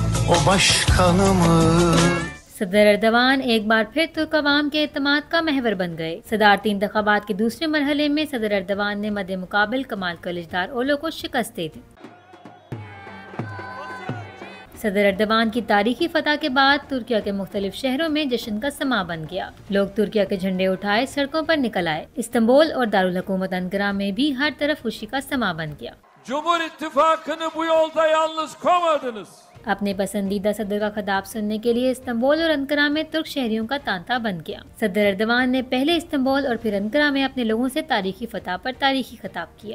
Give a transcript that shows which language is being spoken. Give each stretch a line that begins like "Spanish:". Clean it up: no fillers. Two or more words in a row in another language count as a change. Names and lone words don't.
Turkish: o başkanımız.
Urdu: صدر اردوان ایک بار پھر ترک عوام کے اعتماد کا محور بن گئے. صدارتی انتخابات کے دوسرے مرحلے میں صدر اردوان نے مدِ مقابل کمال کلیجدار اولو کو شکست دے دی. صدر اردوان کی تاریخی فتح کے بعد ترکیہ کے مختلف شہروں میں جشن کا سماں بن گیا. لوگ ترکیہ کے جھنڈے اٹھائے سڑکوں پر نکل آئے۔ استنبول اور دار الحکومت انقرہ میں بھی ہر طرف خوشی کا سماں بن گیا.
Turkish: Cumhur İttifakı'nı bu yolda yalnız koymadınız.
Urdu: اپنے پسندیدہ صدر کا خطاب سننے کے لیے استنبول اور انقرہ میں ترک شہریوں کا تانتا بن گیا. صدر اردوان نے پہلے استنبول اور پھر انقرہ میں اپنے لوگوں سے تاریخی فتح پر تاریخی خطاب کیا.